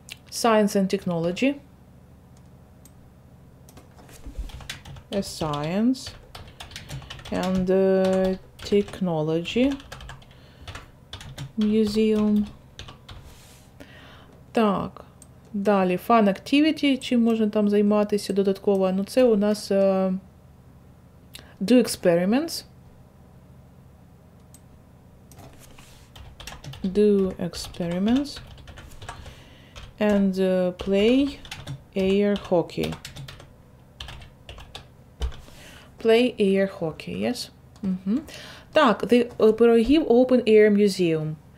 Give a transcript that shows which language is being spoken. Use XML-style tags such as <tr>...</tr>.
<en>Science and technology. A science and technology museum.</en> <uk>Так, далі fun activity, чим можна там займатися додатково? Ну, це у нас</uk> <en>do experiments. Do experiments and play air hockey. Play air hockey, yes? Так, the Пирогів Open Air Museum.</en>